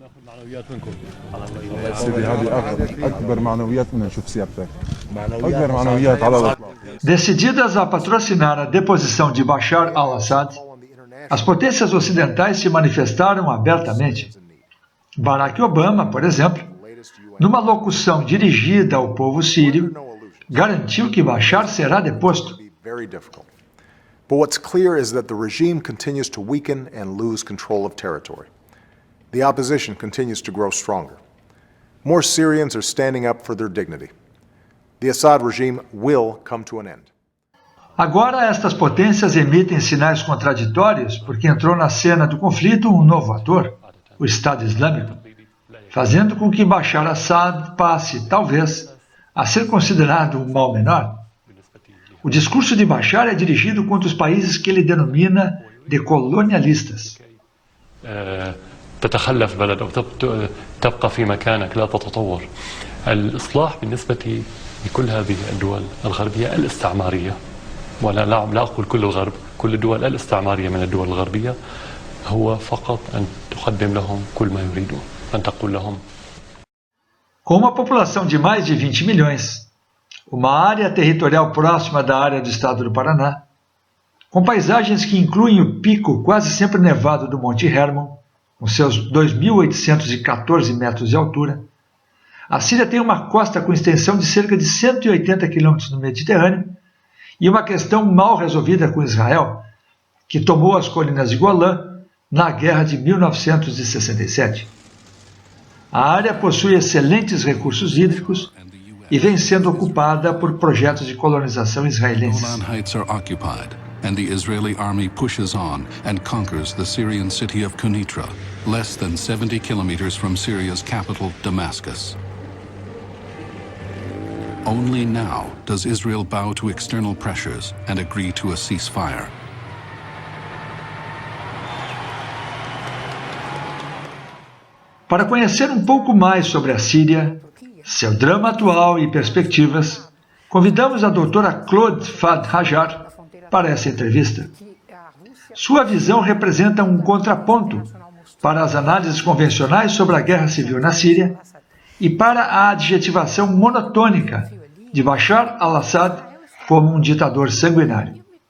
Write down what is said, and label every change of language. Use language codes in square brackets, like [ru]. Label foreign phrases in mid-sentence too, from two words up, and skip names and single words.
[pt] Decididas a patrocinar a deposição de Bashar al-Assad, as potências ocidentais se manifestaram abertamente. Barack Obama, por exemplo, numa locução dirigida ao povo sírio, garantiu que Bashar será deposto. [en] But what's clear is that the regime continues to weaken and lose control of territory. The opposition continues to grow stronger. More Syrians are standing up for their dignity. The Assad regime will come to an end. [pt] Agora estas potências emitem sinais contraditórios porque entrou na cena do conflito um novo ator, o Estado Islâmico, fazendo com que Bashar al-Assad passe, talvez, a ser considerado um mal menor. O discurso de Bashar é dirigido contra os países que ele denomina de colonialistas. [ar] تتخلف بلد أو تبقى في مكانك لا تتطور. الإصلاح بالنسبة لكل هذه الدول الغربية الاستعمارية، ولا لا أقول كل الغرب، كل الدول الاستعمارية من الدول الغربية، هو فقط أن تقدم لهم كل ما يريدون، أن تقول لهم. [pt] Com uma população de mais de 20 milhões, uma área territorial próxima da área do estado do Paraná, com paisagens que incluem o pico quase sempre nevado do Monte Hermon, com seus 2.814 metros de altura, a Síria tem uma costa com extensão de cerca de 180 quilômetros no Mediterrâneo e uma questão mal resolvida com Israel, que tomou as colinas de Golã na Guerra de 1967. A área possui excelentes recursos hídricos e vem sendo ocupada por projetos de colonização israelenses. [en] And the Israeli army pushes on and conquers the Syrian city of Quneitra, less than 70 kilometers from Syria's capital, Damascus. Only now does Israel bow to external pressures and agree to a ceasefire. [pt] Para conhecer um pouco mais sobre a Síria, seu drama atual e perspectivas, convidamos a doutora Claude Fad Hajar para essa entrevista. Sua visão representa um contraponto para as análises convencionais sobre a guerra civil na Síria e para a adjetivação monotônica de Bashar al-Assad como um ditador sanguinário.